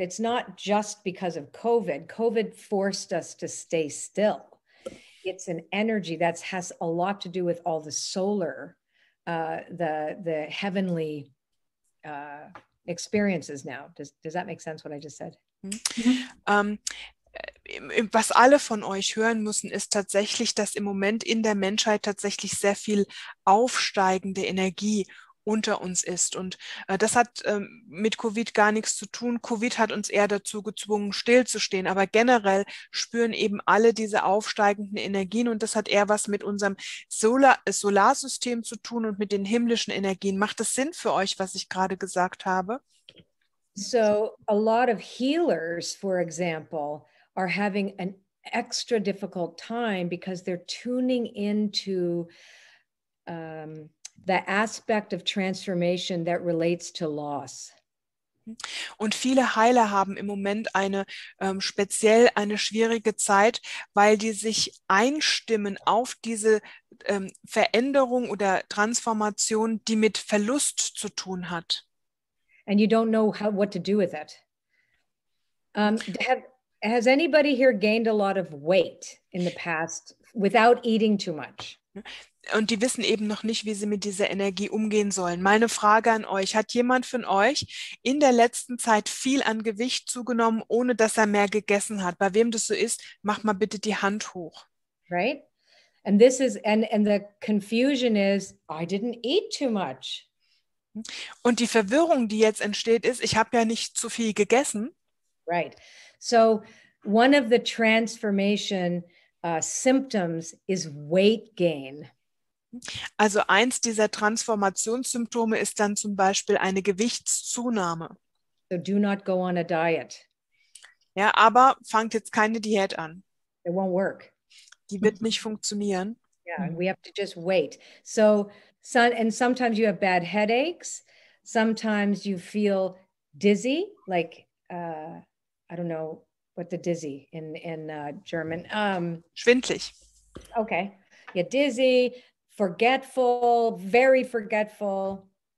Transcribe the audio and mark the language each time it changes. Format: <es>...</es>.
<en>It's not just because of COVID. COVID forced us to stay still. It's an energy that has a lot to do with all the solar, the heavenly experiences now. Does that make sense, what I just said?</en> <de>Was alle von euch hören müssen, ist tatsächlich, dass im Moment in der Menschheit tatsächlich sehr viel aufsteigende Energie unter uns ist. Und das hat mit Covid gar nichts zu tun. Covid hat uns eher dazu gezwungen, stillzustehen. Aber generell spüren eben alle diese aufsteigenden Energien. Und das hat eher was mit unserem Solarsystem zu tun und mit den himmlischen Energien. Macht das Sinn für euch, was ich gerade gesagt habe?</de> <en>So a lot of healers, for example, are having an extra difficult time because they're tuning into the aspect of transformation that relates to loss.</en> <de>Und viele Heiler haben im Moment speziell eine schwierige Zeit, weil die sich einstimmen auf diese Veränderung oder Transformation, die mit Verlust zu tun hat.</de> <en>And you don't know what to do with it. Has anybody here gained a lot of weight in the past without eating too much?</en> <de>Und die wissen eben noch nicht, wie sie mit dieser Energie umgehen sollen. Meine Frage an euch, hat jemand von euch in der letzten Zeit viel an Gewicht zugenommen, ohne dass er mehr gegessen hat? Bei wem das so ist, macht mal bitte die Hand hoch.</de> <en>Right? And this is, and the confusion is, I didn't eat too much.</en> <de>Und die Verwirrung, die jetzt entsteht, ist, ich habe ja nicht zu viel gegessen.</de> <en>Right. So one of the transformation symptoms is weight gain.</en> <de>Also eins dieser Transformationssymptome ist dann zum Beispiel eine Gewichtszunahme.</de> <en>So do not go on a diet.</en> <de>Ja, aber fangt jetzt keine Diät an.</de> <en>It won't work.</en> <de>Die wird nicht funktionieren.</de> <en>Yeah, we have to just wait. So, and sometimes you have bad headaches. Sometimes you feel dizzy, like I don't know what the dizzy in German.</en> <de>Schwindlig.</de> <en>Okay. Yeah, dizzy, forgetful, very forgetful.</en>